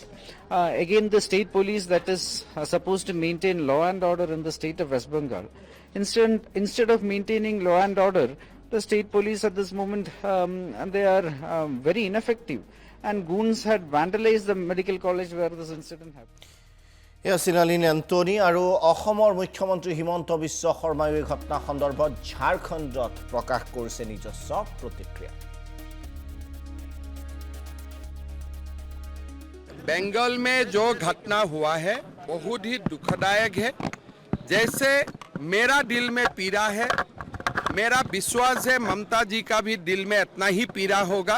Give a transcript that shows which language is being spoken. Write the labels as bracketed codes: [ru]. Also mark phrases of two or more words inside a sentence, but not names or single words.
[en] Again, the state police that is supposed to maintain law and order in the state of West Bengal, instead of maintaining law and order, the state police at this moment, they are very ineffective. And goons had vandalized the medical college where this incident happened. [as] অনিল এণ্টনি আৰু অসমৰ মুখ্যমন্ত্ৰী হিমন্ত বিশ্ব শৰ্মাই এই ঘটনা সন্দৰ্ভত ঝাৰখণ্ডত প্ৰকাশ কৰিছে নিজস্ব প্ৰতিক্ৰিয়া। [hi] बंगाल में जो घटना हुआ है बहुत ही दुखदायक है। जैसे मेरा दिल में पीड़ा है, मेरा विश्वास है ममता जी का भी दिल में इतना ही पीड़ा होगा।